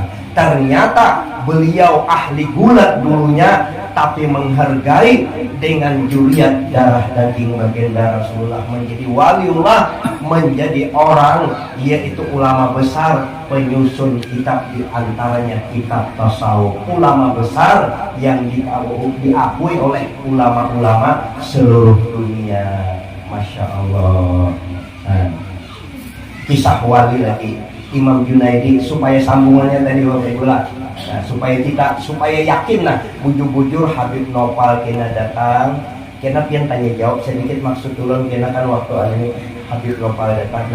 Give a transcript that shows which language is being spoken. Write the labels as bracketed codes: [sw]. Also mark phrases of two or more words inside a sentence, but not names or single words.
[id] Ternyata beliau ahli gulat dulunya, tapi menghargai dengan juriat darah daging baginda Rasulullah, menjadi waliullah, menjadi orang yaitu ulama besar, penyusun kitab diantaranya kitab tasawuf, ulama besar yang diakui oleh ulama-ulama seluruh dunia. [ar] ما شاء الله. [id] Nah, kisah wali lagi Imam Junaidi, supaya sambungannya tadi Bapak Ibu lah. [bjn] Nah, supaya yakin lah, bujur-bujur Habib Nopal kena datang, kena pian tanya jawab sedikit maksud tulung kena kan waktu ini Habib Nopal datang.